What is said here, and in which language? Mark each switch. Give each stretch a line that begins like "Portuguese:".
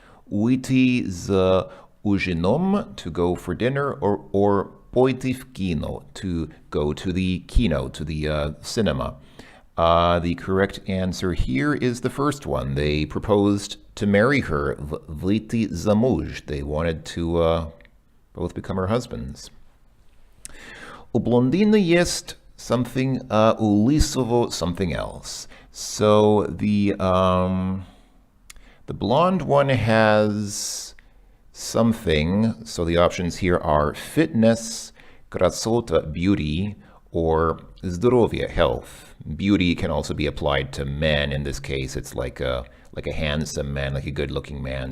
Russian: Уйти за ужином,
English: to go for dinner, or
Russian: пойти в кино,
English: to go to the kino, to the cinema. The correct answer here is the first one. They proposed to marry her.
Russian: Выйти замуж.
English: They wanted to both become her husbands.
Russian: У блондина есть
English: something,
Russian: у лысого
English: something else. So the blonde one has something. So the options here are fitness,
Russian: красота,
English: beauty, or
Russian: здоровье,
English: health. Beauty can also be applied to men. In this case, it's like a handsome man, like a good-looking man.